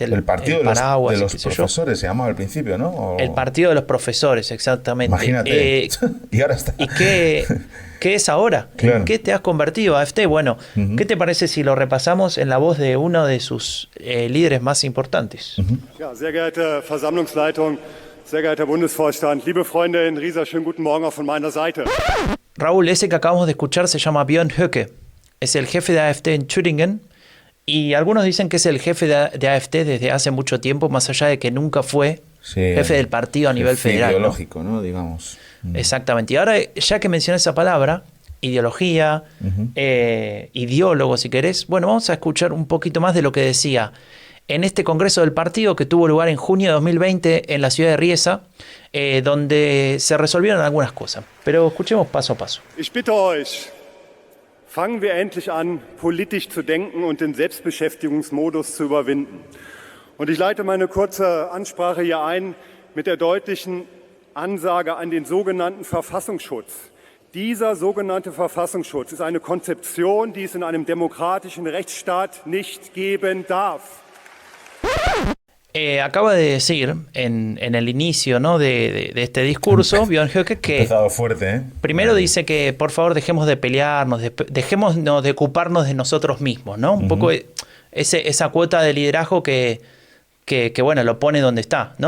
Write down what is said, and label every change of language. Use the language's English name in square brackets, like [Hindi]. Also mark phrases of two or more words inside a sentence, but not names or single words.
[Spanish] el partido paraguas, de los profesores se llamaba al principio, ¿no? El partido de los profesores, exactamente. Imagínate. Y ahora está. ¿Y qué es ahora? Claro. ¿En qué te has convertido, AfD? Bueno, ¿qué te parece si lo repasamos en la voz de uno de sus líderes más importantes? [German] Ja, sehr geehrte Versammlungsleitung, sehr geehrter Bundesvorstand, liebe Freunde in Riesa, schönen guten Morgen auch von meiner Seite. [Spanish] Raúl, ese que acabamos de escuchar se llama Björn Höcke. Es el jefe de AfD en Thüringen y algunos dicen que es el jefe de AfD desde hace mucho tiempo, más allá de que nunca fue jefe del partido a nivel federal. Ideológico, ¿no? Digamos. Exactamente. Y ahora, ya que mencioné esa palabra, ideología, ideólogo, si querés, bueno, vamos a escuchar un poquito más de lo que decía en este congreso del partido que tuvo lugar en junio de 2020 en la ciudad de Riesa, donde se resolvieron algunas cosas. Pero escuchemos paso a paso. [German] Ich bitte euch, fangen wir endlich an, politisch zu denken und den Selbstbeschäftigungsmodus zu überwinden. Und ich leite meine kurze Ansprache hier ein mit der deutlichen Ansage an den sogenannten Verfassungsschutz. Dieser sogenannte Verfassungsschutz ist eine Konzeption, die es in einem demokratischen Rechtsstaat nicht geben darf. [Spanish] Acaba de decir en el inicio, ¿no? de este discurso, Björn Höcke, que empezado fuerte, primero dice que por favor dejemos de pelearnos, dejemos de ocuparnos de nosotros mismos, ¿no? Un poco esa cuota de liderazgo que bueno, lo pone donde está, ¿no?